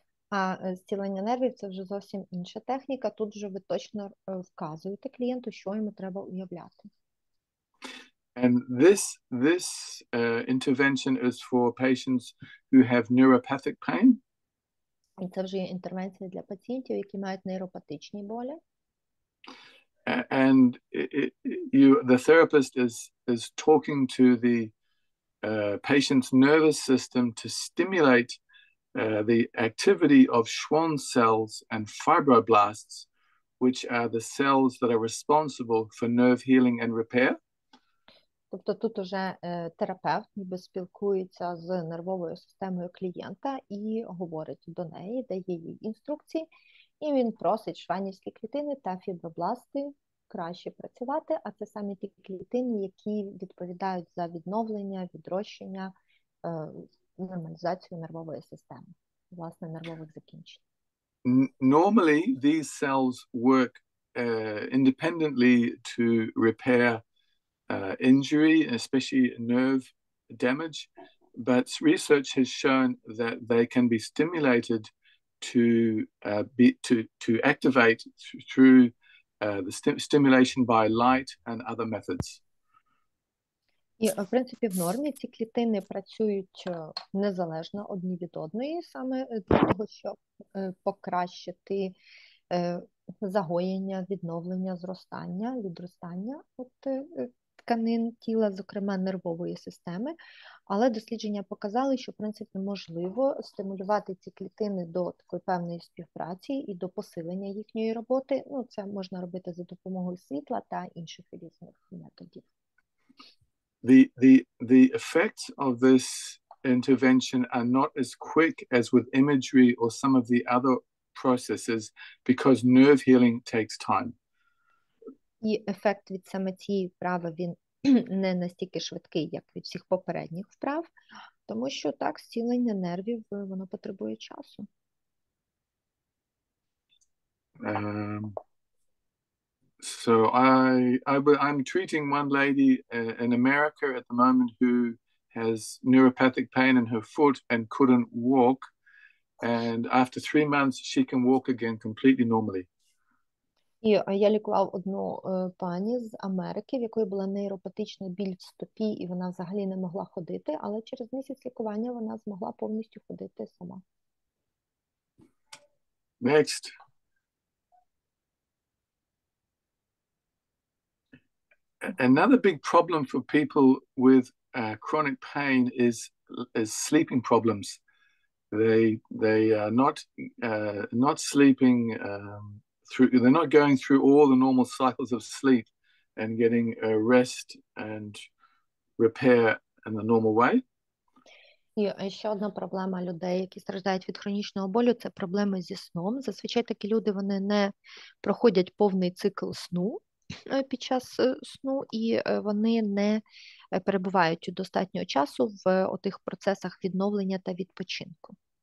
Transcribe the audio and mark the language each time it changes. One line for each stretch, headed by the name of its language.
Ukrainian: А зцілення нервів – це вже зовсім інша техніка. Тут вже ви точно вказуєте клієнту, що йому треба уявляти.
English: And this intervention is for patients who have neuropathic pain.
Ukrainian: І це вже є інтервенція для пацієнтів, які мають нейропатичні болі.
English: And the therapist is talking to the patient's nervous system to stimulate the activity of Schwann cells and fibroblasts, which are the cells that are responsible for nerve healing and repair.
Ukrainian: Тобто тут уже терапевт ніби спілкується з нервовою системою клієнта і говорить до неї, дає їй інструкції, і він просить шванівські клітини та фібробласти краще працювати, а це саме ті клітини, які відповідають за відновлення, відрощення, нормалізацію нервової системи, власне, нервових закінчень.
English: Normally, these cells work independently to repair injury, especially nerve damage, but research has shown that they can be stimulated to activate through the stimulation by light and other methods.
Ukrainian: І, в принципі, в нормі ці клітини працюють незалежно одні від одної, саме для того, щоб покращити загоєння, відновлення, зростання, відростання тканин тіла, зокрема нервової системи, але дослідження показали, що, в принципі, можливо стимулювати ці клітини до такої певної співпраці і до посилення їхньої роботи. Ну, це можна робити за допомогою світла та інших різних методів.
English: The effects of this intervention are not as quick as with imagery or some of the other processes because nerve healing takes time.
Ukrainian: І ефект від саме цієї вправи, він не настільки швидкий, як від всіх попередніх вправ, тому що так, зцілення нервів, воно потребує часу.
English: So I'm treating one lady in America at the moment who has neuropathic pain in her foot and couldn't walk. And after 3 months, she can walk again completely normally.
Ukrainian: І я лікував одну пані з Америки, в якої була нейропатична біль в стопі, і вона взагалі не могла ходити, але через місяць лікування вона змогла повністю ходити сама.
English: Next. Another big problem for people with chronic pain is sleeping problems. They are not sleeping they're not going through all the normal cycles of sleep and getting rest and repair in the normal way.
Ukrainian: І ще одна проблема людей, які страждають від хронічного болю, це проблеми зі сном. Зазвичай такі люди, вони не проходять повний цикл сну під час сну, і вони не перебувають достатньо часу в отих процесах відновлення та відпочинку.